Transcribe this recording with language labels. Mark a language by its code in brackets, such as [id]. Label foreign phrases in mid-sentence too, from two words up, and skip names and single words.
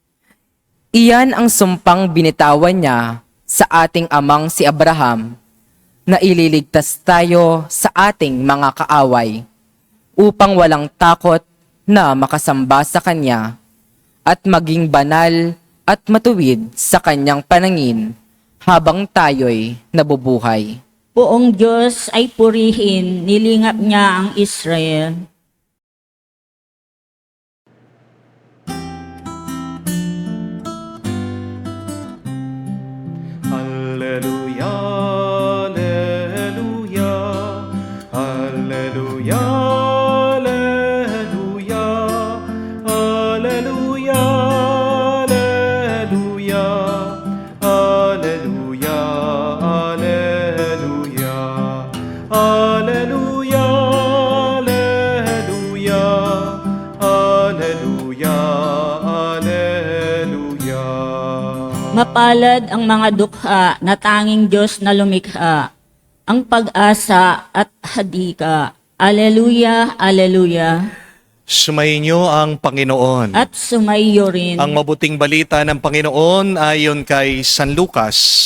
[tl] Iyan ang sumpang binitawan niya sa ating amang si Abraham na ililigtas tayo sa ating mga kaaway upang walang takot na makasamba sa Kanya at maging banal at matuwid sa Kanyang panangin habang tayo'y nabubuhay. Poong Diyos ay purihin, nilingap niya ang Israel. [la] Alleluia, alleluia, alleluia, alleluia, alleluia, alleluia, alleluia, alleluia, alleluia, alleluia, alleluia, alleluia. [tl] Mapalad ang mga dukha na tanging Diyos na lumikha, ang pag-asa at hadika. Aleluya, aleluya. Sumainyo ang Panginoon. At sumayo rin. Ang mabuting balita ng Panginoon ayon kay San Lucas.